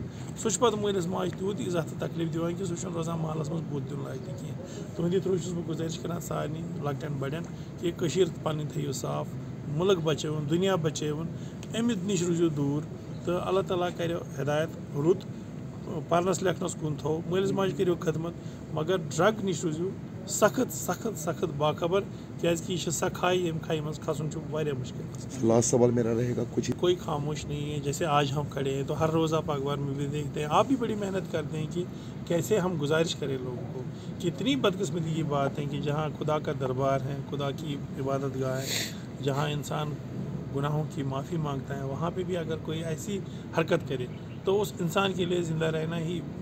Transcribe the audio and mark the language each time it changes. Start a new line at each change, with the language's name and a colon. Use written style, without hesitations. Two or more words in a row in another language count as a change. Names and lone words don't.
Kashmiri: سُہ چھُ پَتہٕ مٲلِس ماجہِ تیوٗت اِزاہ تہٕ تکلیٖف دِوان کہِ سُہ چھُنہٕ روزان محلَس منٛز بُتھ دیُن لایق تہِ کینٛہہ تُہنٛدِ تھرٛوٗ چھُس بہٕ گُزٲرِش کَران سارنٕے لۄکٹٮ۪ن بَڑٮ۪ن کہِ کٔشیٖر پَنٕنۍ تھٲیِو صاف مُلک بَچٲوُن دُنیا بَچٲوُن اَمہِ نِش روٗزِو دوٗر تہٕ اللہ تعالیٰ کَریو ہدایت رُت پَرنَس لیکھنَس کُن تھوٚو مٲلِس ماجہِ کٔرِو خدمت مگر ڈرٛگ نِش روٗزِو سخت سخت سخت باخبر کیٛازِکہِ یہِ چھِ سۄ کھاے ییٚمہِ کھایہِ منٛز کھسُن چھُ واریاہ مُشکل
Urdu: لاسٹ سوال میرا رہے گا کچھ کوئی خاموش نہیں ہے جیسے آج ہم کھڑے ہیں تو ہر روز آپ اخبار میں بھی دیکھتے ہیں آپ بھی بڑی محنت کرتے ہیں کہ کیسے ہم گزارش کریں لوگوں کو کتنی بدقسمتی کی بات ہے کہ جہاں خدا کا دربار ہے خدا کی عبادت گاہ ہے جہاں انسان گناہوں کی معافی مانگتا ہے وہاں پہ بھی اگر کوئی ایسی حرکت کرے تو اس انسان کے لیے زندہ رہنا ہی